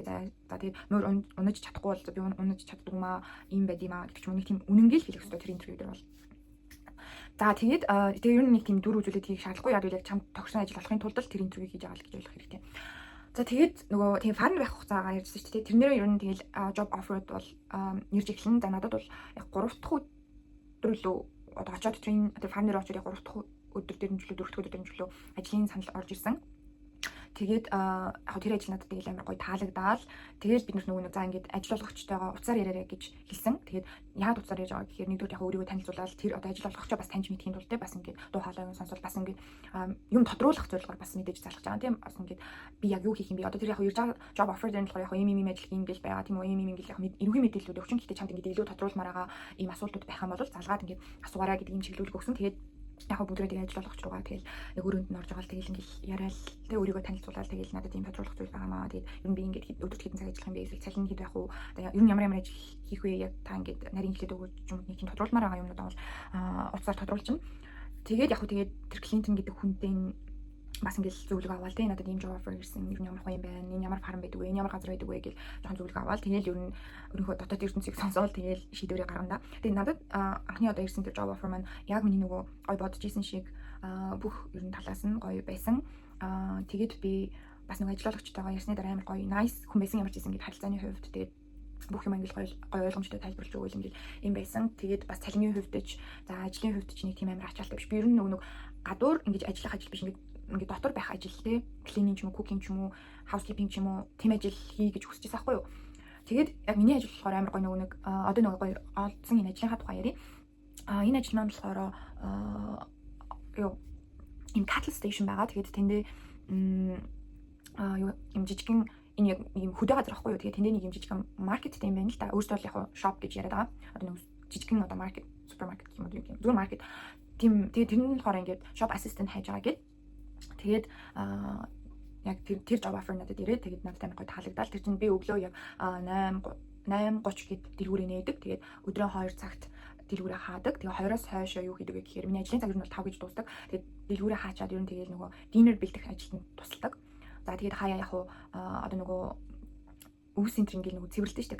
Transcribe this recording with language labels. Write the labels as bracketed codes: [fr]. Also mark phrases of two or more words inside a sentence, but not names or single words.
[mn] За тэгээд мөр унаж чадахгүй бол би унаж чаддаг юм аа. Ийм байд юм аа гэдэг ч юм уу. Нэг тийм үнэнгээ л хэлэх хэрэгтэй тэр интервью дээр бол. За тэгээд ер нь нэг тийм дүр үзүүлэлт хийх шаардлагагүй. Яг л чамд тохирсон ажил олохын тулд л тэр интервью хийж байгаа л гэж ойлгох хэрэгтэй. За тэгээд нөгөө тийм фарм байх хугацаагаар ярьжсэн шүү дээ. Тэрнээр ер нь тэгэл [en] job offer- [mn] д бол ирж эхэлнэ. За надад бол яг 3 дахь өдөр лөө одоо очоод тэр фармээр очоод яг 3 дахь өдөр дээр нь чөлөө 4 дахь өдөр дээр нь чөлөө ажлын санал орж ирсэн. Тэгээд яг тэр ажил надад тэгэл амар гоё таалагдаад тэгээд бид нөгөө нэг за ингээд ажил олгогчтойгоо уцаар яриараа гэж хэлсэн. Тэгээд яагаад уцаар ярьж байгаа гэхээр нэгдүгээр яг өөрийгөө танилцуулаад тэр одоо ажил олгогчоо бас таньж мэдхийн тулд бас ингээд дуу хоолойгоо сонсвол бас ингээд юм тодруулах зорилгоор бас мэдээж залгаж байгаа тийм бас ингээд би яг юу хийх юм бэ одоо тэр яг ирж байгаа [en] job offer [mn] дээр нь болохоор яг ийм ажил хийм гэж байгаа тийм үү ийм ингээд яг эрүүгийн мэдээллүүд өгчин гэхдээ чамд ингээд илүү тодруулмаар байгаа ийм асуудлууд байх юм бол залгаад ингээд асуугаараа гэдэг юм чиглүүлэг өгсөн. Тэгээд яг бүгдрээ тэгээ ажил олгогч руугаа тэгэл яг өрөөнд нь орж байгаа л тэгэл ингээл яриад тэг өөрийгөө танилцуулаад тэгэл надад ийм тодруулах зүйл байгаа маа. Тэгээд ер нь би ингээд өдөрт хэдэн цаг ажиллах юм бэ эсвэл цалин хэд байх уу? Одоо ер нь ямар ажил хийх вэ? Яг та ингээд нарийн хэлээд өгөөч юм нэг тийм тодруулмаар байгаа юмнууд бол утсаар тодруулчихна. Тэгээд яг хөө тэгээд тэр Клинтон гэдэг хүнтэй бас ингээл зөвлөгөө аваад тийм надад ийм [en] job offer [mn] ирсэн ер нь ямар гоё юм байна энэ ямар фарм байдаг вэ энэ ямар газар байдаг вэ гэж жоохон зөвлөгөө аваад тэгэл ер нь өөрийнхөө дотоод ертөнцийг сонсоол тэгэл шийдвэрээ гаргана. Тэгээд надад анхны одоо ирсэн тэр [en] job offer [mn] маань яг миний нөгөө гоё бодож исэн шиг бүх ер нь талаас нь гоё байсан. Тэгээд би бас нөгөө ажиллагчтайгаа ярьсны дараа амар гоё nice хүн байсан ямар ч гэсэн ингээд харилцааны хувьд тэгээд бүх юм ингээл гоё ойлгомжтой тайлбарлаж өгөөл ингээд юм байсан. Тэгээд бас цалингийн хувьд ч за ажлын хувьд ч нэг тийм амар ачаалттай биш. Би ер нь нөгөө гадуур ингэж ажиллах ажил биш ингээд дотор байх ажил те cleaning ч юм уу cooking ч юм уу housekeeping ч юм уу тийм ажил хий гэж хүсэж байсан байхгүй юу. Тэгээд яг миний ажил болохоор амар гоё нэг одоо нэг гоё олдсон энэ ажлынхаа тухай ярив. Энэ ажил маань болохоор юу юм [en] cattle station [mn] байгаа. Тэгээд тэндээ юу юм жижигэн энэ яг юм хөдөө газар ахгүй юу. Тэгээд тэндээ нэг юм жижигэн маркеттэй юм байна л да. Өөртөө л яг shop гэж яриад байгаа. Одоо нэг жижигэн одоо маркет супермаркет юм уу юм. Зүгээр маркет. Тийм тэгээд тэр нь болохоор ингээд [en] shop assistant [mn] хайж байгаа гэд. Тэгээд яг тэр [en] job offer [mn] надад ирээд тэгээд надад амар гоё таалагдал. Тэр чинь би өглөө яг 8:30 гээд дэлгүүрээ нээдэг. Тэгээд өдрөө 2 цагт дэлгүүрээ хаадаг. Тэгээд 2-оос хойшоо юу хийдэг вэ гэхээр миний ажлын цаг нь бол 5 гэж дуусдаг. Тэгээд дэлгүүрээ хаачаад ер нь тэгээд нөгөө dinner бэлдэх ажилд тусалдаг. За тэгээд хаяа яг одоо нөгөө өвс центр ингээл нөгөө цэвэрлдэг шүү дээ.